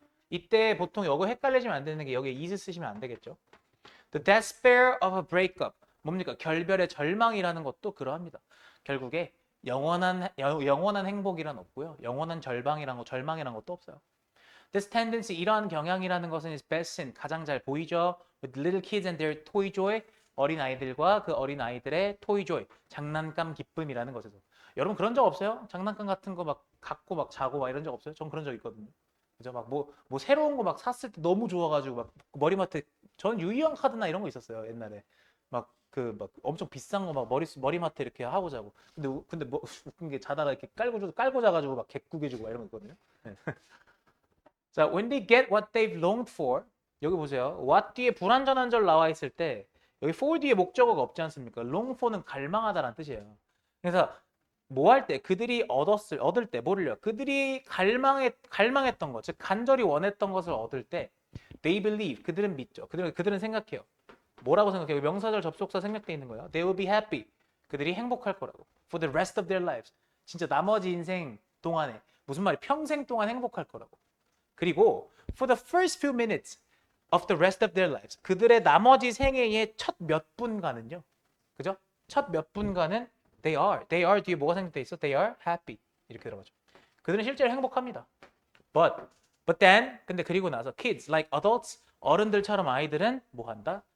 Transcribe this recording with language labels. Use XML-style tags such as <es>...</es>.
<ko>이때 보통 이거 헷갈리시면 안 되는 게 여기에 is 쓰시면 안 되겠죠.</ko> <en>The despair of a breakup.</en> <ko>뭡니까? 결별의 절망이라는 것도 그러합니다. 결국에 영원한 행복이란 없고요. 영원한 절망이란 것도 없어요.</ko> <en>This tendency,</en> <ko>이러한 경향이라는 것은</ko> <en>is best seen,</en> <ko>가장 잘 보이죠.</ko> <en>With little kids and their toy joy,</en> <ko>어린아이들과 그 어린아이들의</ko> <en>toy joy,</en> <ko>장난감 기쁨이라는 것에서. 여러분 그런 적 없어요? 장난감 같은 거 막 갖고 막 자고 막 이런 적 없어요? 전 그런 적 있거든요. 그죠? 막 뭐 새로운 거 막 샀을 때 너무 좋아가지고 막 머리맡에, 저는 유희왕 카드나 이런 거 있었어요, 옛날에. 막 막 엄청 비싼 거 막 머리맡에 이렇게 하고 자고. 근데 뭐 웃긴 게 자다가 이렇게 깔고 자가지고 막 개꾸개지고 막 이런 거 있거든요. 네. 자,</ko> <en>when they get what they've longed for.</en> <ko>여기 보세요. what 뒤에 불완전한 절 나와 있을 때 여기 for 뒤에 목적어가 없지 않습니까? long for는 갈망하다라는 뜻이에요. 그래서 뭐 할 때 그들이 얻을 때 뭐를요? 그들이 갈망했던 것, 즉 간절히 원했던 것을 얻을 때</ko> <en>they believe,</en> <ko>그들은 믿죠. 그들은 생각해요. 뭐라고 생각해요? 명사절 접속사 생략돼 있는 거예요.</ko> <en>They will be happy.</en> <ko>그들이 행복할 거라고.</ko> <en>For the rest of their lives.</en> <ko>진짜 나머지 인생 동안에, 무슨 말이, 평생 동안 행복할 거라고. 그리고</ko> <en>for the first few minutes of the rest of their lives.</en> <ko>그들의 나머지 생애의 첫 몇 분간은요. 그죠? 첫 몇 분간은 they are 뒤에 뭐가 생략돼 있어?</ko> <en>They are happy.</en> <ko>이렇게 들어가죠. 그들은 실제로 행복합니다.</ko> <en>But then,</en> <ko>근데 그리고 나서</ko> <en>kids like adults,</en> <ko>어른들처럼 아이들은 뭐 한다?</ko>